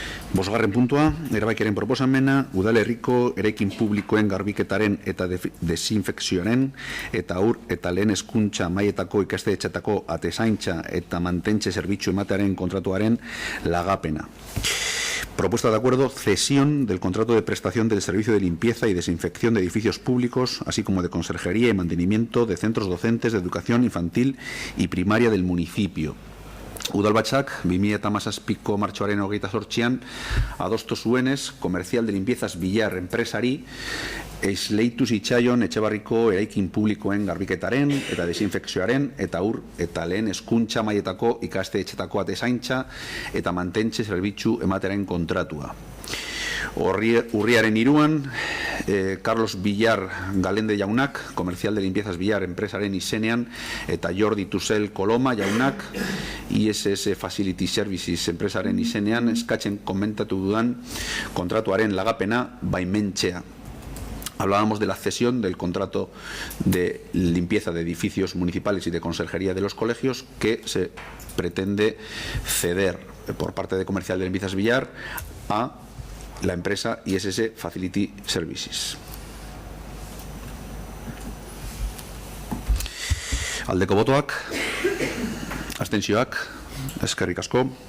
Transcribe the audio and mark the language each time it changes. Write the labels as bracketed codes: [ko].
[eu] 5. puntua, erabakiaren proposamena, udalerriko eraikin publikoen garbiketaren eta desinfekzioaren eta eta lehen hezkuntza mailetako ikastetxeetako atezaintza eta mantentze zerbitzu ematearen kontratuaren lagapena. [es] Propuesta de acuerdo, cesión del contrato de prestación del servicio de limpieza y desinfección de edificios públicos, así como de conserjería y mantenimiento de centros docentes de educación infantil y primaria del municipio. [eu] Udalbatzak, 2017ko martxoaren 28an, adostu zuenez, komerzial de limpiezas Villar enpresari, esleitu zitzaion Etxebarriko eraikin publikoen garbiketaren eta desinfekzioaren eta eta lehen hezkuntza mailetako ikastetxeetako atezaintza eta mantentze zerbitzu ematearen kontratua. Urriaren 3an, Carlos Villar Galende jaunak, komerzial de limpiezas Villar enpresaren izenean, eta Jordi Tusel Koloma jaunak, ISS Facility Services enpresaren izenean, eskatzen komentatu dudan kontratuaren lagapena baimentzea. [es] Hablábamos de la cesión del contrato de limpieza de edificios municipales y de conserjería de los colegios que se pretende ceder por parte de Comercial de Limpiezas Villar a la empresa ISS Facility Services. [eu] Aldeko botoak, abstentzioak, eskerrik asko.